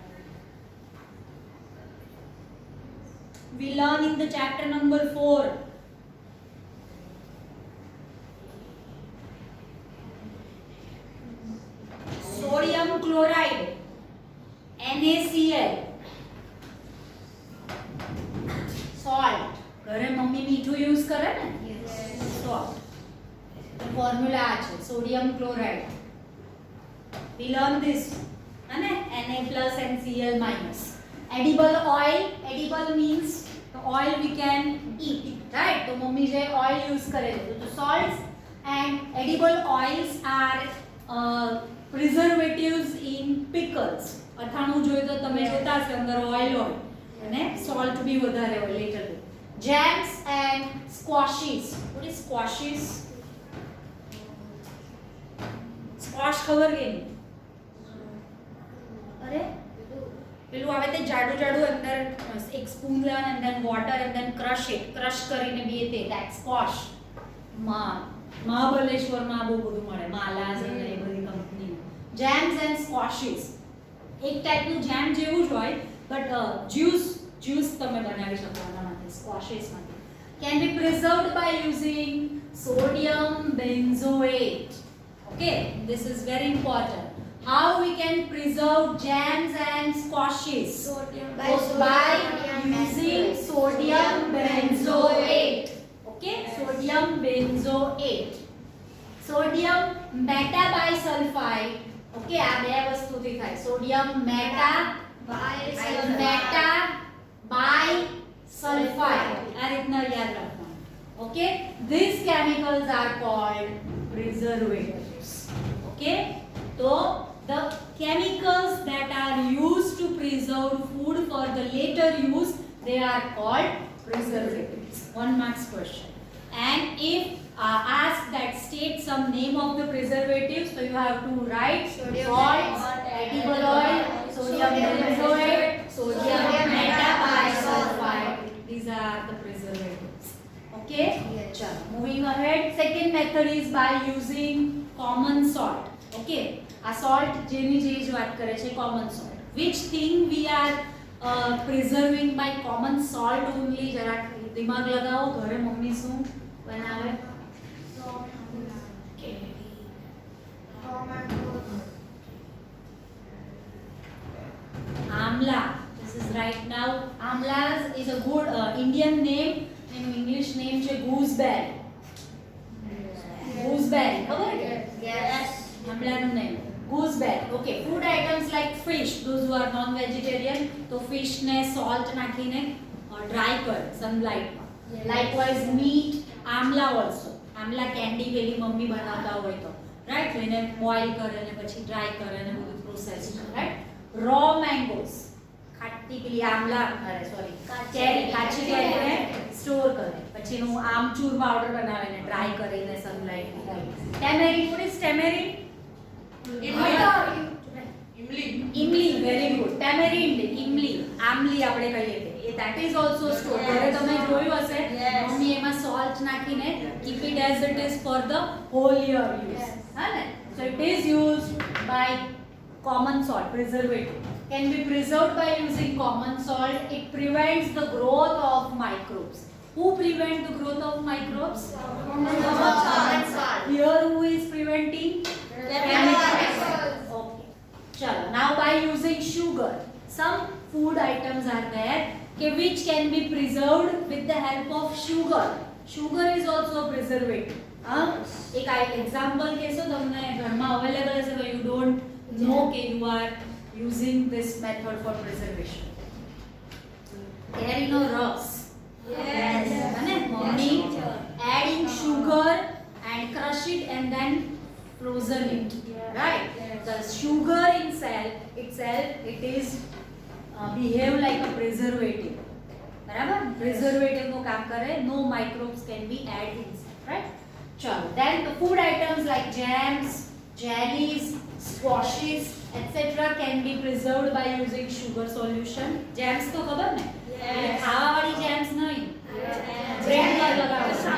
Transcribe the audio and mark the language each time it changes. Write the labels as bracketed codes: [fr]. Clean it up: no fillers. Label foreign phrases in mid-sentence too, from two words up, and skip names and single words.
[en] We learn in the chapter number 4. Sodium chloride, NaCl. Salt. [gu] ઘરે મમ્મી મીઠું યુઝ કરે ને? Salt. ફોર્મ્યુલા આ છે સોડિયમ ક્લોરાઇડ. [en] We learn this. અને Na plus and Cl minus. Edible oil. Edible means the oil we can eat, right? [gu] તો મમ્મી જે [en] oil use [gu] કરે તો [en] salts and edible oils are preservatives in pickles. [gu] અથાણું જોઈએ તો તમે જોતા હશો અંદર oil હોય અને salt भी વધારે હોય later. [en] Jams and squashes. What is squashes? [gu] Squash ખબર કે નહીં? અરે પેલું આવે તે જાડું જાડું અંદર એક સ્પૂન લેવાનું [en] and then water and then crush it. [gu] Crush કરીને બી તે [en] that squash. [gu] મહાબલેશ્વરમાં બહુ બધું મળે, માલાઝ અને એ બધી કંપની. [en] Jams and squashes. [gu] એક ટાઈપનું જેમ જેવું જ હોય બટ જ્યુસ તમે બનાવી શકો આનામાંથી squashes માંથી. [en] Can be preserved by using sodium benzoate. Okay, this is very important. How we can preserve jams and squashes? By using sodium benzoate. Okay, sodium benzoate. Sodium metabisulfite. [gu] Okay, આ બે વસ્તુથી થાય. [en] Sodium metabisulfite. [gu] આ રીતના યાદ રાખવાનું. [en] Okay, these chemicals are called preservatives. Okay, so the chemicals that are used to preserve food for the later use, they are called preservatives. 1 marks question. And if asked that state some name of the preservatives, so you have to write salt, edible oil, sodium benzoate, sodium metabisulfite. These are the preservatives. Okay? Yes. Moving ahead, second method is by using common salt. [gu] Okay? આ સોલ્ટ જેની જે વાત કરે છે [en] common salt. which thing we are preserving by common salt only? [hi] जरा दिमाग लगाओ, [gu] ઘરે મમ્મી શું બનાવે? [en] Amla. This is right now. Amla is a good Indian name. In English name છે gooseberry. Gooseberry. [gu] ખબર છે? [en] Yes. Amla નું name. Gooseberry. Okay. Food items like fish. Those who are non-vegetarian, [gu] तो fish ने salt નાખીને dry કર sunlight માં. [en] Yes. Likewise meat, amla also. [gu] Amla candy પેલી મમ્મી બનાવતા હોય તો, right? તો એને boil કરે ને પછી dry કરે ને બધું process કરે, [en] right? Raw mangoes. [gu] ખાટી પેલી આમલા અરે સોરી ચેરી કાચી કરીને સ્ટોર કરે પછી એનું આમચૂર પાવડર બનાવે ને ડ્રાય કરીને [en] sunlight tamarin. what is tamarind? ઇમલી. very good. [gu] ટેમેરિન્ડ, ઇમલી, આમલી આપણે કહીએ તે એ [en] that is also stored. [gu] ઘરે તમે જોયું હશે મમ્મી એમાં salt નાખીને [en] keep it as it is for the whole year use. [gu] હા ને? [en] so it is used by common salt, preservative. Can be preserved by using common salt. It prevents the growth of microbes. Who prevent the growth of microbes? Common salt. Here who is preventing? Chemicals. Okay. Chalo. Now by using sugar, some food items are there which can be preserved with the help of sugar. Sugar is also a preservative. एक example [gu] કેસો તમને ઘરમાં [en] available હશે but you don't know કે you are using this method for preservation. [gu] કેરીનો રસ. [en] Yes. [gu] અને મમ્મી [en] adding sugar and crush it and then frozen it, right? The sugar itself it is behave like a preservative. [gu] બરાબર? preservative નું કામ કરે. [en] no microbes can be added inside, right? [gu] ચલો. [en] then the food items like jams, jellies, squashes etc. can be preserved by using sugar solution. [gu] jams તો ખબર ને? [en] Yes. [gu] ખાવાવાળી jams નહીં. બ્રેડ પર લગાવો.